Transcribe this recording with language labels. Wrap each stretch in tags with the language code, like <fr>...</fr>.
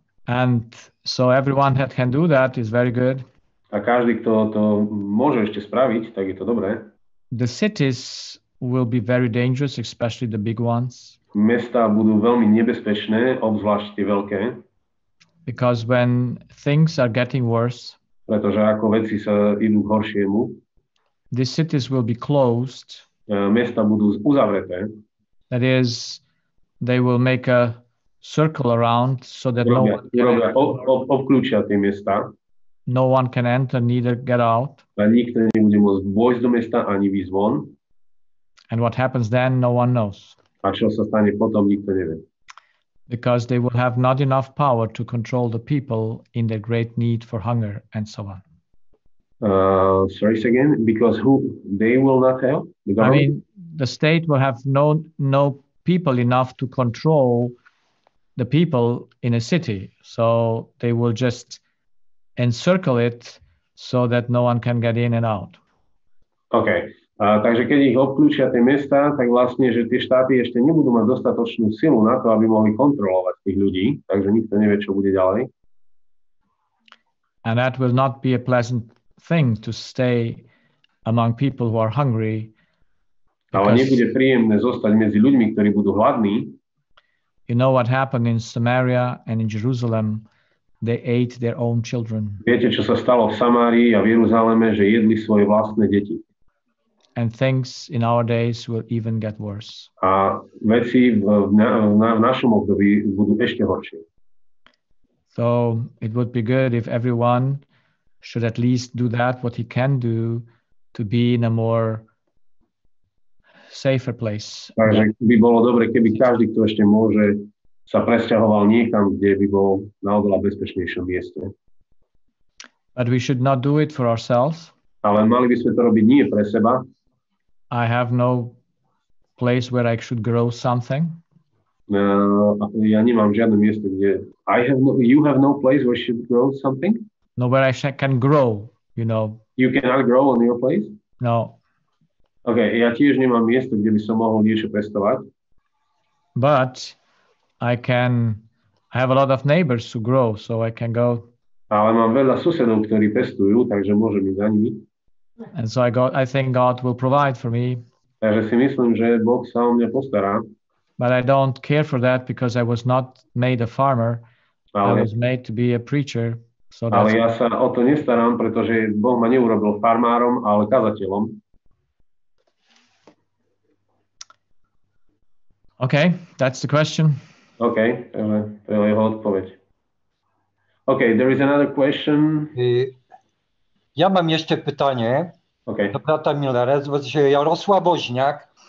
<en>And so everyone that can do that is very good.</en> <sk>A každý, kto to môže ešte spraviť, tak je to dobré.</sk> <en>The cities will be very dangerous, especially the big ones.</en> <sk>Mestá budú veľmi nebezpečné, obzvlášť tie veľké.</sk> <en>Because when things are getting worse,</en> <sk>pretože ako veci sa idú k horšiemu,</sk> <en>the cities will be closed.</en> <sk>Mesta budú uzavreté.</sk> <en>That is, they will make a circle around so that</en> <sk>obklúčia tie mesta.</sk> <en>No one can enter, neither get out.</en> <sk>A nikto nebude môcť vojsť do mesta ani výjsť von.</sk> <en>And what happens then, no one knows.</en> <sk>A čo sa stane potom, nikto nevie.</sk> <en>Because they will have not enough power to control the people in their great need for hunger and so on. Sorry again, because they will not help? I mean, the state will have no people enough to control the people in a city. So they will just encircle it so that no one can get in and out. OK.</en> <sk>Takže keď ich obklúčia tie mesta, tak vlastne, že tie štáty ešte nebudú mať dostatočnú silu na to, aby mohli kontrolovať tých ľudí. Takže nikto nevie, čo bude ďalej.</sk> <en>And that will not be a pleasant thing to stay among people who are hungry.</en> <sk>Ale nebude príjemné zostať medzi ľuďmi, ktorí budú hladní.</sk> <en>You know what happened in Samaria and in Jerusalem? They ate their own children.</en> <sk>Viete, čo sa stalo v Samárii a v Jeruzaleme, že jedli svoje vlastné deti.</sk> <en>And things in our days will even get worse.</en> <sk>A veci v našom období budú ešte horšie.</sk> <en>So it would be good if everyone should at least do that, what he can do to be in a more safer place.</en> <sk>Takže by bolo dobre, keby každý, kto ešte môže, sa presťahoval niekam, kde by bol na oveľa bezpečnejšom mieste.</sk> <en>But we should not do it for ourselves.</en> <sk>Ale mali by sme to robiť nie pre seba.</sk> <en>I have no place where I should grow something.</en> <sk>Ja nemám žiadne miesto, kde</sk> <en>you have no place where you should grow something? No, where I can grow, you know. You cannot grow on your place? No.</en> <sk>Okay, ja tiež nemám miesto, kde by som mohol niečo pestovať.</sk> <en>But I have a lot of neighbors who grow, so I can go.</en> <sk>Ale mám veľa susedov, ktorí pestujú, takže môžem ísť za nimi.</sk> <en>And so I think God will provide for me.</en> <sk>Takže si myslím, že Boh sa o mňa postará.</sk> <en>But I don't care for that because I was not made a farmer. I was made to be a preacher. So</en> <sk>ale ja sa o to nestarám, pretože Boh ma neurobil farmárom, ale kazateľom.</sk> <en>Okay, that's the question.</en> <sk>Okay, to je jeho odpoveď.</sk> <en>Okay, there is another question.</en> <pl>Ja mam jeszcze pytanie do brata Müllera, że Jarosław Woźniak.</pl>